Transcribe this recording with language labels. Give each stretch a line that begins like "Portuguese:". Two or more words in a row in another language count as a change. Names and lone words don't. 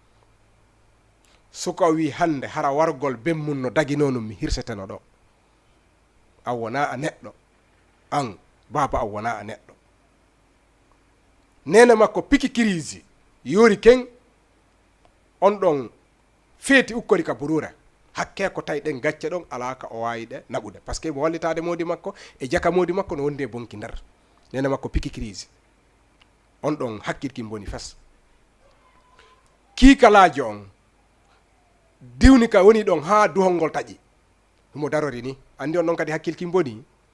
Fula: suka wi hande hara wargol bemmum no daginonum mi hirseteno ɗo an wona a neɗɗo an baba an wona a neɗɗo nene makko piki kiriji yori ken on ɗon feeti ukkori ka burure hakke ko tawi ɗen gacce ɗon ala ka o wawi ɗe naɓude
French: par ce que
Fula: mo wallitade modi makko e jaka modi makko no wondi e bonki nder nene makko piki crise on ɗon hakkilki boni fes kiikalaji on diwni ka woni ɗon ha duhol ngol taƴi mo darori ni andi on ɗon kadi hakkilki boni